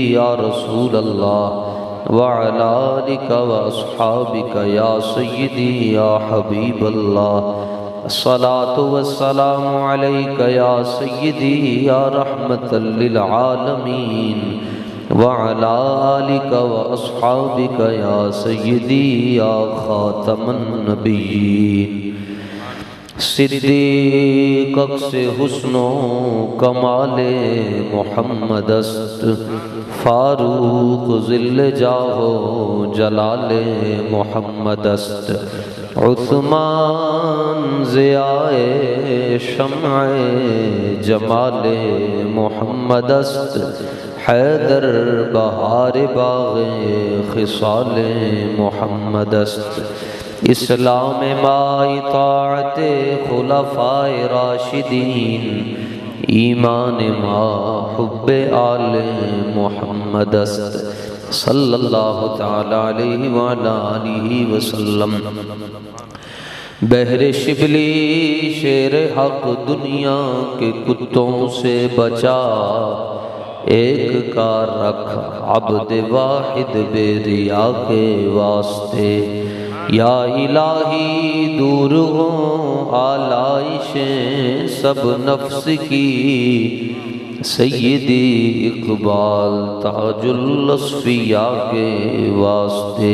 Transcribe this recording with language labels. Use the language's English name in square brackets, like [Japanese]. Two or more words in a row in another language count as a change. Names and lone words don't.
[Arabic] يا رسول الله وعلى آلك وأصحابك يا سيدي يا حبيب الله الصلاة والسلام عليك يا سيدي يا رحمة للعالمين وعلى آلك وأصحابك يا سيدي يا خاتم النبيين [Persian] صدیق سے حسن و کمال محمد است فاروق ذل جاہ و جلال محمد است عثمان ضیاء شمع جمال محمد است حیدر بہار باغ خصال محمد است اسلام ما اطاعت خلفاء راشدین ایمان ما حب آل محمد است [Arabic] صلی اللہ تعالی علیہ وآلہ آلہ وسلم [Urdu] بحر شبلی شیر حق دنیا کے کتوں سے بچا ایک کا رکھ عبد واحد بے ریا کے واسطے یا الہی دور ہوں آلائشیں سب نفس کی سیدی اقبال تاج الاصفیاء کے واسطے